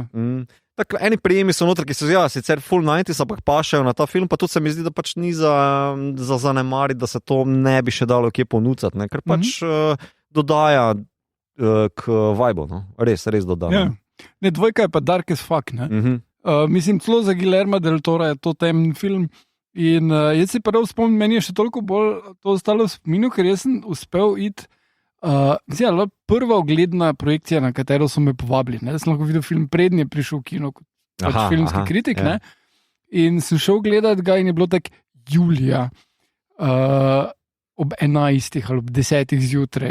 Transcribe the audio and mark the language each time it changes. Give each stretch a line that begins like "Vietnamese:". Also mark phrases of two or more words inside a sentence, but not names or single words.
Slovenian: Tako, eni prijemi so noter, ki so sicer full 90s, ampak pašajo na ta film, pa tudi se mi zdi, da pač ni za zanemariti, da se to ne bi še dalo kje ponucati, ker pač dodaja k vibu, no? Res dodano. Ne, dvojka je pa
English: dark as fuck,
Slovenian: mislim, celo za Guillerma del Tora je to temen film in jaz si prav spomnim, meni je še toliko bolj to ostalo v spominu, ker jaz sem uspel iti, prva ogledna projekcija, na katero so me povabili, da sem lahko videl film, prednje prišel v kino kot filmski kritik, in sem šel gledati ga in je bilo tak julija, ob 11 ali ob 10 zjutraj.